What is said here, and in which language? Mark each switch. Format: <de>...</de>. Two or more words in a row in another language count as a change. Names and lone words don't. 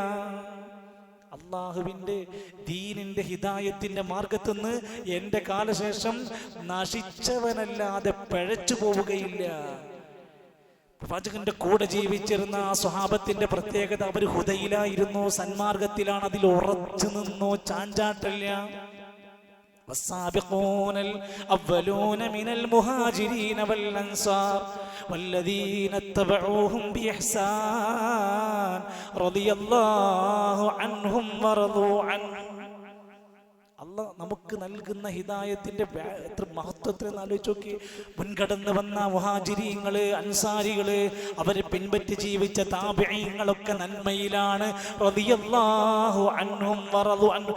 <ml>അള്ളാഹുവിന്റെ ദീനിന്റെ ഹിദായത്തിന്റെ മാർഗത്തിൽ നിന്ന് എന്റെ കാലശേഷം നശിച്ചവനല്ലാതെ പിഴച്ചു പോവുകയില്ല. പ്രവാചകന്റെ കൂടെ ജീവിച്ചിരുന്ന ആ സ്വഹാബത്തിന്റെ പ്രത്യേകത, അവർ ഹുദയിലായിരുന്നു, സന്മാർഗത്തിലാണ്, അതിൽ ഉറച്ചു നിന്നു, ചാഞ്ചാട്ടല്ല.</ml> <ar>والسابقون الأولون من المهاجرين والأنصار والذين اتبعوهم بإحسان رضي الله عنهم ورضوا عنه.</ar> <ml>അള്ളാഹ് നമുക്ക് നൽകുന്ന ഹിദായത്തിന്റെ എത്ര മഹത്വത്തിൽ ആലോചിച്ച് നോക്കി. മുൻകടന്ന് വന്ന മുഹാജിരീങ്ങള്, അൻസാരികള്, അവരെ പിൻപറ്റി ജീവിച്ച താബിഈങ്ങളൊക്കെ നന്മയിലാണ്.</ml> <ar>رضي الله عنهم ورضوا عنه.</ar>